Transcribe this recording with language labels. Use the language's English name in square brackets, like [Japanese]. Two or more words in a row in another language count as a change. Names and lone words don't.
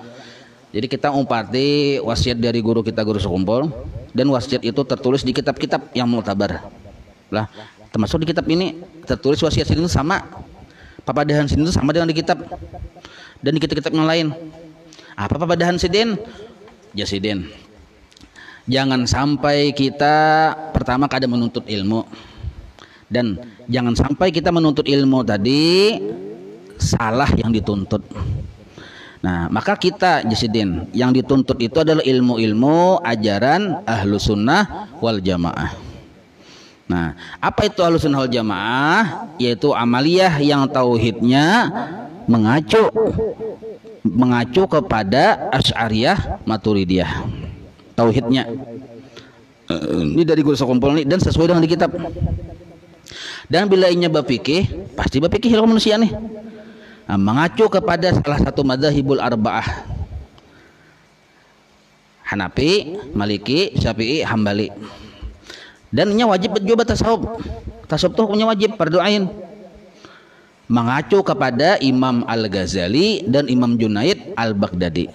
[Indonesian] Jadi kita umpati wasiat dari guru kita, guru sekumpul, dan wasiat itu tertulis di kitab-kitab yang mu'tabar. Lah, termasuk di kitab ini tertulis wasiat sini itu sama, papadahan sini itu sama dengan di kitab dan di kitab-kitab yang lain. [Banjar] Apa papadahan sidin? Jasidin. [Indonesian] Jangan sampai kita pertama kada menuntut ilmu, dan jangan sampai kita menuntut ilmu tadi salah yang dituntut. Nah, maka kita Jasidin yang dituntut itu adalah ilmu-ilmu ajaran Ahlus Sunnah wal Jamaah. Nah, apa itu Ahlus Sunnah wal Jamaah? Yaitu amaliyah yang tauhidnya mengacu kepada Asy'ariyah Maturidiyah. Tauhidnya ini dari guru sekumpul nih dan sesuai dengan di kitab. Dan bila inya berfikih, pasti berfikih ilmu manusia nih. Nah, mengacu kepada salah satu [Arabic] المذاهب الأربعة, [Indonesian] Hanafi, Maliki, Syafi'i, Hambali. Dan ini wajib juga tasawuf. Tasawuf itu hukumnya wajib, [Arabic] فرض عين. [Indonesian] Mengacu kepada Imam Al-Ghazali dan Imam Junaid Al-Baghdadi.